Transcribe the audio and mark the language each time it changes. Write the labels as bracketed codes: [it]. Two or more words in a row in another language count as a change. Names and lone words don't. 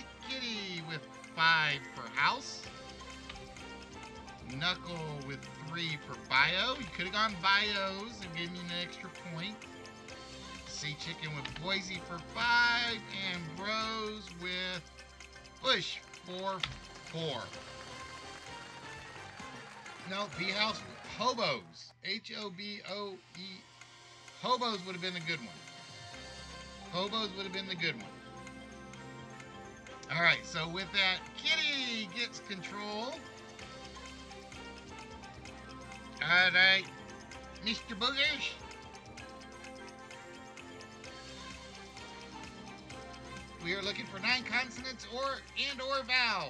[en] Kitty with 5 for house. Knuckle with 3 for bio. You could have gone bios and gave me an extra point. Sea Chicken with Boise for 5, and Bros with Bush for 4. No, B-House, Hobos. H-O-B-O-E. Hobos would have been the good one. Hobos would have been the good one. All right, so with that, Kitty gets control. All right, Mr. Boogers. We are looking for 9 consonants or vowels.